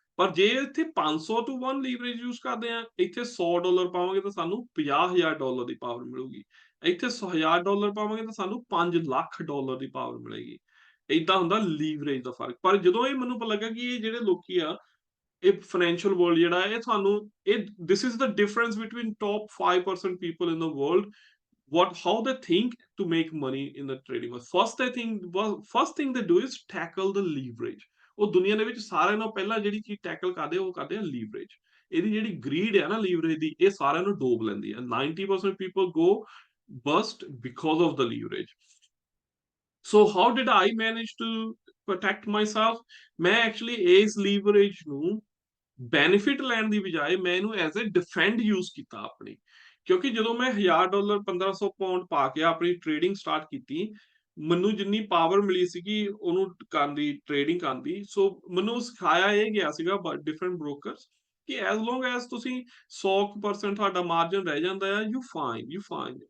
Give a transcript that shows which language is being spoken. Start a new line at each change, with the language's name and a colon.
Punjabi: ਪਰ ਜੇ ਇੱਥੇ 500 ਟੂ 1 ਲੀਵਰੇਜ ਯੂਜ਼ ਕਰਦੇ ਆ, ਇੱਥੇ $100 ਪਾਵਾਂਗੇ ਤਾਂ ਸਾਨੂੰ $50,000 ਦੀ ਪਾਵਰ ਮਿਲੂਗੀ, ਇੱਥੇ $1,000 ਪਾਵਾਂਗੇ ਤਾਂ ਸਾਨੂੰ $5,00,000 ਦੀ ਪਾਵਰ ਮਿਲੇਗੀ। ਏਦਾਂ ਹੁੰਦਾ ਲੀਵਰੇਜ ਦਾ ਫਰਕ। ਪਰ ਜਦੋਂ ਇਹ ਮੈਨੂੰ ਪਤਾ ਲੱਗਾ ਕਿ ਇਹ ਜਿਹੜੇ ਲੋਕੀ ਆ, ਇਹ ਫਾਈਨੈਂਸ਼ੀਅਲ ਵਰਲਡ ਜਿਹੜਾ ਹੈ, ਇਹ ਤੁਹਾਨੂੰ ਇਹ
English: This is the difference between top 5% people in the world, what how they think to make money in the trading world. First thing they do is tackle the leverage.
Punjabi: ਉਹ ਦੁਨੀਆ ਦੇ ਵਿੱਚ ਸਾਰਿਆਂ ਨਾਲੋਂ ਪਹਿਲਾਂ ਜਿਹੜੀ ਚੀਜ਼ ਟੈਕਲ ਕਰਦੇ ਉਹ ਕਰਦੇ ਆ ਲੀਵਰੇਜ। ਇਹਦੀ ਜਿਹੜੀ ਗਰੀਡ ਹੈ ਨਾ ਲੀਵਰੇਜ ਦੀ, ਇਹ ਸਾਰਿਆਂ ਨੂੰ ਡੋਬ ਲੈਂਦੀ ਹੈ।
English: 90% people go bust because of the leverage. So how did I manage to protect myself?
Punjabi: ਮੈਂ ਐਕਚੁਅਲੀ ਇਸ ਲੀਵਰੇਜ ਨੂੰ ਬੈਨੀਫਿਟ ਲੈਣ ਦੀ ਬਜਾਏ ਮੈਂ ਇਹਨੂੰ ਐਜ਼ ਅ ਡਿਫੈਂਡ ਯੂਜ਼ ਕੀਤਾ ਆਪਣੀ। ਕਿਉਂਕਿ ਜਦੋਂ ਮੈਂ $1,000 1500 ਪਾਉਂਡ ਪਾ ਕੇ ਆਪਣੀ ਟ੍ਰੇਡਿੰਗ ਸਟਾਰਟ ਕੀਤੀ, ਮੈਨੂੰ ਜਿੰਨੀ ਪਾਵਰ ਮਿਲੀ ਸੀਗੀ ਉਹਨੂੰ ਕਰਨ ਦੀ, ਟ੍ਰੇਡਿੰਗ ਕਰਨ ਦੀ, ਸੋ ਮੈਨੂੰ ਸਿਖਾਇਆ ਇਹ ਗਿਆ ਸੀਗਾ ਡਿਫਰੈਂਟ ਬ੍ਰੋਕਰਸ ਕਿ ਐਜ਼ ਲੌਂਗ ਐਜ਼ ਤੁਸੀਂ 100% ਤੁਹਾਡਾ ਮਾਰਜਨ ਰਹਿ ਜਾਂਦਾ ਆ, ਯੂ ਫਾਈਨ।